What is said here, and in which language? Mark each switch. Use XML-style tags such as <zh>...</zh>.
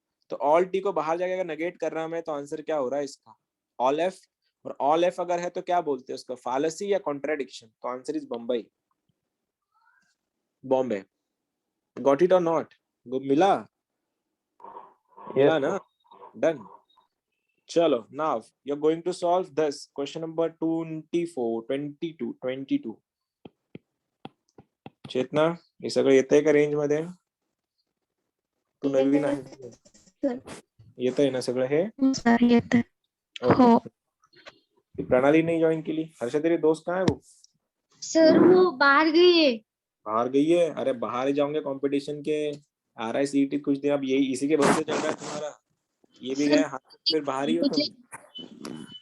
<hi>तो all T को बाहर जाके अगर नेगेट कर रहा हूं मैं, तो आंसर क्या हो रहा है इसका, ऑल एफ। और ऑल एफ अगर है तो क्या बोलते हैं उसका, फालसी या कॉन्ट्राडिक्शन, तो answer is Bombay, Bombay.</hi> <en>got it और not,</en> <hi>मिला, मिला ना,</hi> <en>Done.</en> <mr>चलो</mr> <en>now you are going to solve this question number</en> <mr>22 चेतना, हे सगळं येतंय का रेंज मध्ये, तू नवीन आहे, येतंय ना सगळं हे, सर येत हो</mr> <hi>प्रणाली नहीं ज्वाइन के लिए, हर्षा तेरे दोस्त कहाँ है वो, सर वो बाहर गई है। बाहर गई है, अरे बाहर ही जाओगे कंपटीशन के, आ रहा है सीईटी कुछ दिन, अब यही इसी के भरोसे चल रहा है तुम्हारा, ये भी गए हाथ, फिर बाहर ही हो तुम।</hi>